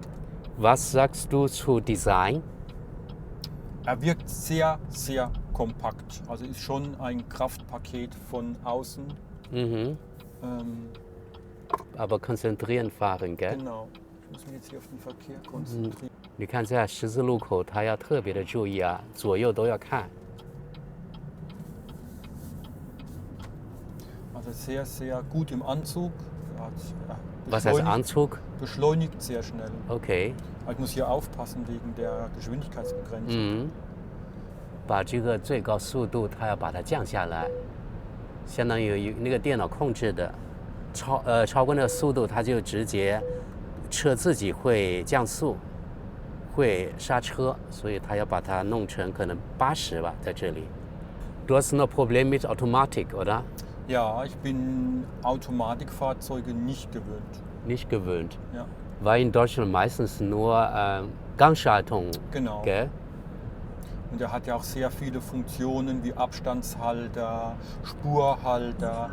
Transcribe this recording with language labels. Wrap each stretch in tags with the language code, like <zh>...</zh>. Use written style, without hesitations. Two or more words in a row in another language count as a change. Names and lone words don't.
<de>Was sagst du zu Design? Er wirkt sehr, sehr kompakt. Also ist schon ein Kraftpaket von außen. Mhm. Aber konzentrieren fahren, gell? Genau. Ich muss mich jetzt hier auf den Verkehr konzentrieren.</de> <zh>你看在十字路口，他要特别的注意啊，左右都要看。</zh> <de>Also sehr, sehr gut im Anzug. Was heißt Anzug? Beschleunigt sehr schnell. OK， Aber ich muss hier aufpassen wegen der Geschwindigkeitsbegrenzung.</de> <zh>把这个最高速度，它要把它降下来， 相当于有那个电脑控制的，超过那个速度，它就直接车自己会降速，会刹车，所以它要把它弄成可能80吧，在这里。</zh> <de>Du hast noch Problem mit Automatik, oder? Ja, ich bin Automatikfahrzeuge nicht gewöhnt. Nicht gewöhnt. Ja, Weil in Deutschland meistens nur Gangschaltung, genau. gell? Und er hat ja auch sehr viele Funktionen wie Abstandshalter, Spurhalter,</de>